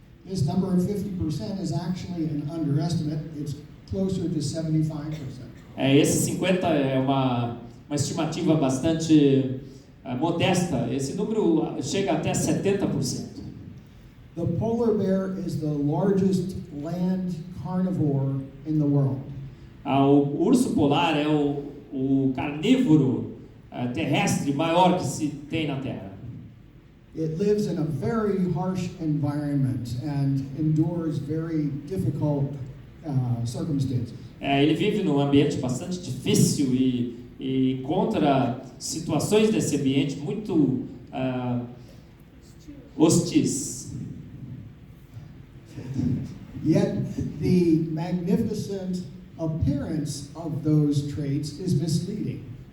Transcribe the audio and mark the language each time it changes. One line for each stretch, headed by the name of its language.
English: This number of 50% is actually an underestimate. It's closer to 75%.
Portuguese: Esse 50 é uma estimativa bastante modesta. Esse número chega até 70%.
English: The polar bear is the largest land carnivore in the world.
Portuguese: O urso polar é o carnívoro terrestre maior que se tem na Terra.
English: It lives in a very harsh environment and endures very difficult circumstances.
Portuguese: Ele vive num ambiente bastante difícil e encontra situações desse ambiente muito hostis.
English: Yet the magnificent appearance of those traits is misleading.